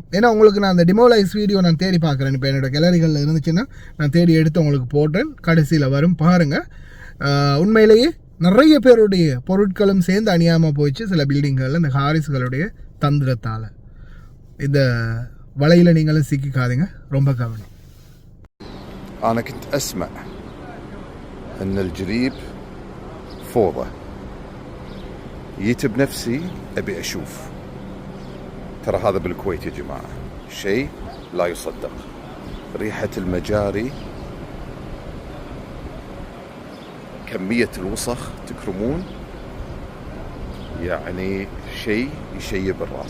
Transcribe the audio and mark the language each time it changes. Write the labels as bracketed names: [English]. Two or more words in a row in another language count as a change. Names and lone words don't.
[Tamil] ஏன்னா உங்களுக்கு நான் அந்த [English] demolish video [Tamil] நான் தேடி பார்க்குறேன். இப்போ என்னோடய கேலரிகளில் இருந்துச்சுன்னா நான் தேடி எடுத்து உங்களுக்கு போட்டேன். கடைசியில் வரும் பாருங்கள். உண்மையிலேயே நிறைய பேருடைய பொருட்களும் சேர்ந்து அணியாமல் போயிடுச்சு சில பில்டிங்களில் இந்த ஹாரிஸ்களுடைய தந்திரத்தால். இந்த வலையில் நீங்களும் சிக்கிக்காதீங்க, ரொம்ப கவனம். [Arabic] أنا كنت أسمع أن الجريب فوضى، جيت بنفسي أبي أشوف. ترى هذا بالكويت يا جماعة شيء لا يصدق. ريحة المجاري، كمية الوسخ تكرمون، يعني شيء يشيب الراس.